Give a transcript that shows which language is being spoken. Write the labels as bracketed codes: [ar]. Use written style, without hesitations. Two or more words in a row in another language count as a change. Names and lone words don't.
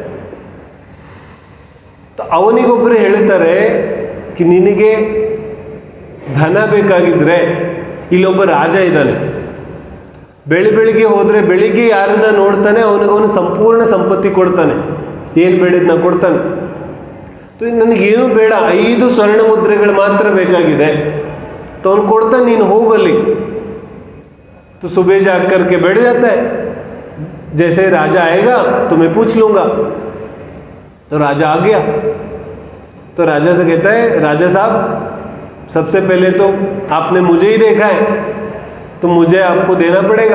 [kn] ಅವನಿಗೊಬ್ಬರು ಹೇಳ್ತಾರೆ ಕಿ ನಿನಗೆ ಧನ ಬೇಕಾಗಿದ್ರೆ ಇಲ್ಲೊಬ್ಬ ರಾಜ ಇದ್ದಾನೆ, ಬೆಳಿಗ್ಗೆ ಹೋದ್ರೆ ಬೆಳಿಗ್ಗೆ ಯಾರನ್ನ ನೋಡ್ತಾನೆ ಅವನಿಗವನು ಸಂಪೂರ್ಣ ಸಂಪತ್ತಿ ಕೊಡ್ತಾನೆ, ಏನು ಬೇಡಿದ್ನ ಕೊಡ್ತಾನೆ. ನನಗೇನು ಬೇಡ, 5 ಸ್ವರ್ಣ ಮುದ್ರೆಗಳು ಮಾತ್ರ ಬೇಕಾಗಿದೆ. तो ಅವನು ಕೊಡ್ತಾನೆ, ನೀನು ಹೋಗಲ್ಲಿ. [hi] तो सुबह जाग करके बैठ जाता है, जैसे राजा आएगा तो मैं पूछ लूंगा. तो राजा आ गया. तो राजा से कहता है, राजा साहब सबसे पहले तो आपने मुझे ही देखा है, तो मुझे आपको देना पड़ेगा.